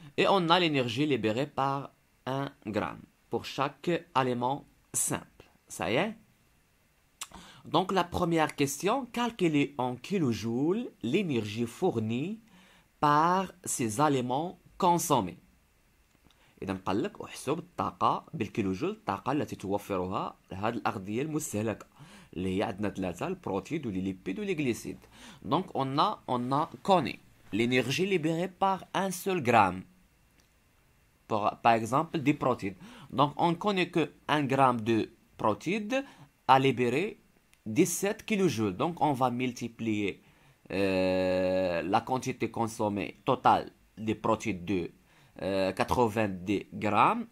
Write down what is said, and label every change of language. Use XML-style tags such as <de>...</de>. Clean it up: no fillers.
<fr>Et on a l'énergie libérée par 1 gramme pour chaque aliment simple. Ça y est. Donc la première question, calculer en kilojoules l'énergie fournie par ces aliments consommés.</fr> <ar>إذا قال لك احسب الطاقة بالكيلوجول، الطاقة التي توفرها هذه الأغذية المستهلكة اللي هي عندنا ثلاثة، البروتيد والليبيد والجليسيد.</ar> <fr>Donc on a connu l'énergie libérée par un seul gramme. Par exemple des protéines. Donc on connaît que 1 gramme de protéines a libéré 17 kilojoules. Donc on va multiplier la quantité consommée totale des protéines de 90 grammes.</fr>